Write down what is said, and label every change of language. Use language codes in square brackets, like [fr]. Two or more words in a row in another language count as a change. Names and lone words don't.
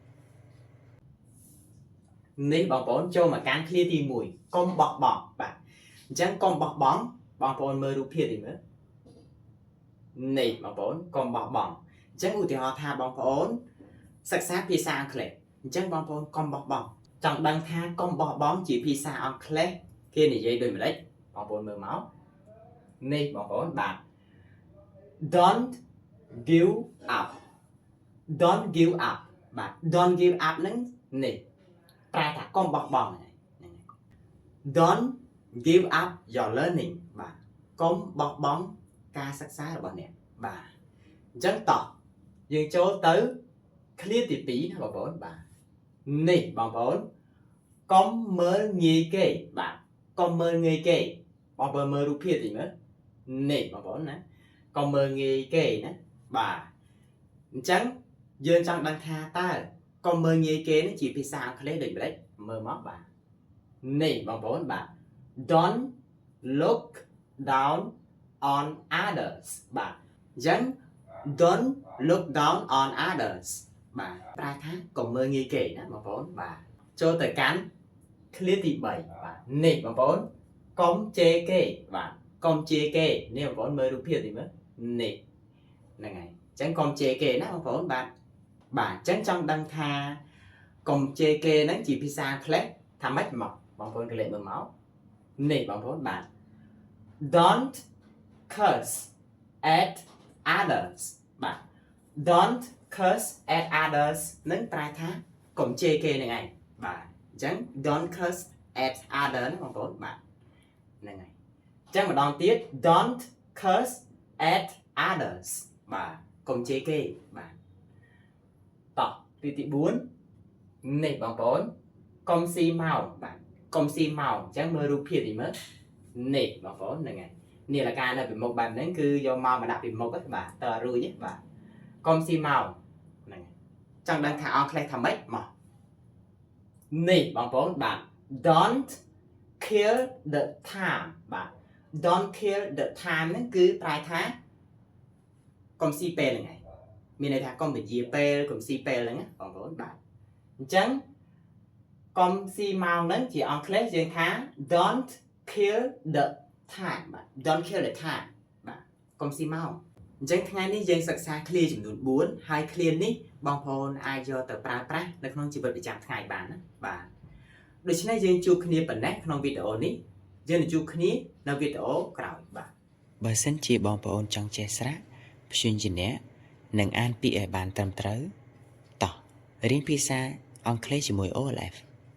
[km] នេះបងប្អូនចូលមកកាន់ clear ទី1កុំបោះបង់បាទអញ្ចឹងកុំបោះបង់បងប្អូនមើលរូបភាពនេះមើលនេះបងប្អូនកុំបោះបង់អញ្ចឹងឧទាហរណ៍ថាបងប្អូនសិក្សាភាសាអង់គ្លេសអញ្ចឹងបងប្អូនកុំបោះបង់ចង់ដឹងថាកុំបោះបង់ជាភាសាអង់គ្លេសគេនិយាយដូចម្ដេចបងប្អូនមើលមកនេះបងប្អូនបាទ [en] don't give up don't give up [km] បាទ [en] don't give up [km] ហ្នឹងនេះប្រែថាកុំបោះបង់ហ្នឹង [en] don't give up your learning [km] បាទកុំបោះបង់ការសិក្សារបស់អ្នកបាទអញ្ចឹងតោះយើងចូលទៅ clear ទី2ណាបងប្អូនបាទ នេះបងប្អូនកុំមើលងាយគេបាទកុំមើលងាយគេបងប្អូនមើលរូបភាពតិចមើលនេះបងប្អូនណាកុំមើលងាយគេណាបាទអញ្ចឹងយើងច ង់ដឹងថាតើកុំមើលងាយគេនេះជាភាសាអង់គ្លេសដូចម្ដេចមើលមកបាទនេះបងប្អូនបាទ [en] don't look down on others [km] បាទ អញ្ចឹង [en] don't look down on others [km] បាទប្រែថាកុំមើលងាយគេណាបងប្អូនបាទចូលទៅកាន់ clear ទី3បាទនេះបងប្អូនកុំជេរគេបាទកុំជេរគេនេះបងប្អូនមើលរូបភាពនេះមើលនេះហ្នឹងហើយអញ្ចឹងកុំជេរគេណាបងប្អូនបាទបាទអញ្ចឹងចង់ដឹងថាកុំជេរគេហ្នឹងជាភាសាអង់គ្លេសថាម៉េចមកបងប្អូនកលេចមើលមកនេះបងប្អូនបាទ [en] don't curse at others [km] បាទ [en] don't curse at others [km] នឹងប្រែថាកុំជេរគេហ្នឹងឯងបាទអញ្ចឹង [en] don't curse at others [km] ណាបងប្អូនបាទហ្នឹងហើយអញ្ចឹងម្ដងទៀត [en] don't curse at others [km] បាទកុំជេរគេបាទតោះទី4នេះបងប្អូនកុំស៊ី ម៉ោងបាទកុំស៊ីម៉ោងអញ្ចឹងមើលរូបភាពនេះមើលនេះបងប្អូនហ្នឹងហើយនេះlàការនៅពីមុខបែបហ្នឹងគឺយកមកដាក់ពីមុខហ្នឹងបាទតើរួចទេបាទកុំស៊ីម៉ោងហ្នឹង ចង់ដឹងថាអង់គ្លេសថាម៉េចមកនេះបងប្អូនបាទ [en] don't kill the time [km] បាទ [en] don't kill the time [km] ហ្នឹងគឺប្រែថាកុំស៊ីពេលហ្នឹងឯងមាន ន័យថាកុំពជាពេលកុំស៊ីពេលហ្នឹងណាបងប្អូនបាទអញ្ចឹងកុំស៊ីម៉ោងហ្នឹងជាអង់គ្លេសយើងថា [en] don't kill the time [km] បាទ [en] don't kill the time [km] បាទកុំស៊ីម៉ោងអញ្ចឹងថ្ងៃនេះយើងសិក្សា clear ចំនួន4ហើយ clear នេះបងប្អូនអាចយកទៅប្រើប្រាស់នៅក្នុងជីវិតប្រចាំថ្ងៃបានណាបាទដូច្នេះយើងជួបគ្នាប៉ុណ្ណេះក្នុងវីដេអូនេះយើងនឹងជួបគ្នានៅវីដេអូក្រោយបាទ បើសិនជាបងប្អូនចង់ចេះស្រៈព្យញ្ជនៈនិងអានពាក្យឲ្យបានត្រឹមត្រូវតោះរៀនភាសាអង់គ្លេសជាមួយ OLF